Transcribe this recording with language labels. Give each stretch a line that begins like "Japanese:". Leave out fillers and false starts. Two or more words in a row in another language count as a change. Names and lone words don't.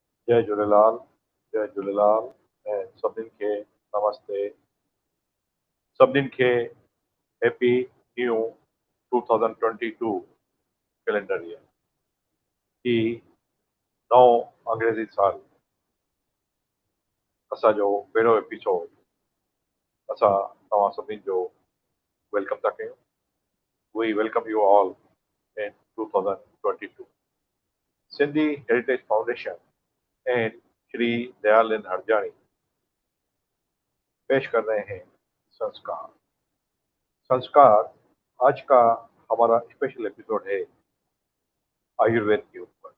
Sindhi: जय झूलेलाल, जय झूलेलाल ऐं सभिनीनि खे नमस्ते। सभिनीनि खे
English: happy new 2022 calendar year.
Sindhi: ही नओं अंग्रेज़ी साल असांजो पहिरियों एपिसोड असां तव्हां सभिनीनि जो वेलकम था कयूं।
English: We welcome you all in 2022.
Hindi: सिंधी हेरिटेज फाउंडेशन एंड श्री दयाल एंड हरजानी पेश कर रहे हैं संस्कार। संस्कार आज का हमारा
English: special episode
Hindi: है आयुर्वेद के ऊपर।